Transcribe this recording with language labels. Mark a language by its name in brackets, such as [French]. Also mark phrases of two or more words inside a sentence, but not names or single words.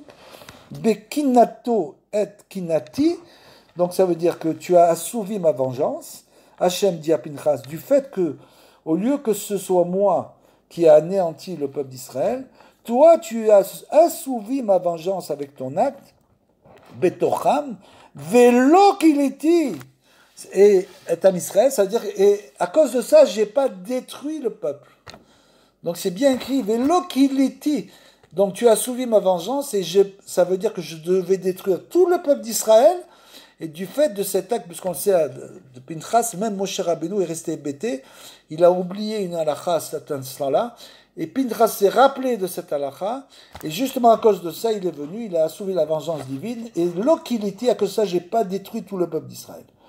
[Hebrew] בקנאו את קנאתי. [French] Donc ça veut dire que tu as assouvi ma vengeance. Hachem dit à Pinchas, du fait que, au lieu que ce soit moi qui ai anéanti le peuple d'Israël, toi tu as assouvi ma vengeance avec ton acte. [Hebrew] בתוכם, ולא כליתי. [French] Et Etam Israël, ça veut dire, et à cause de ça, je n'ai pas détruit le peuple. Donc c'est bien écrit, [Hebrew] ולא כליתי. [French] Donc tu as assouvi ma vengeance, et ça veut dire que je devais détruire tout le peuple d'Israël, et du fait de cet acte, puisqu'on le sait, de Pinchas, même Moshe Rabbeinu est resté hébété, il a oublié une halakha à cet instant-là, et Pinchas s'est rappelé de cette halakha, et justement à cause de ça, il est venu, il a assouvi la vengeance divine, et l'okiliti, à cause de ça, je n'ai pas détruit tout le peuple d'Israël.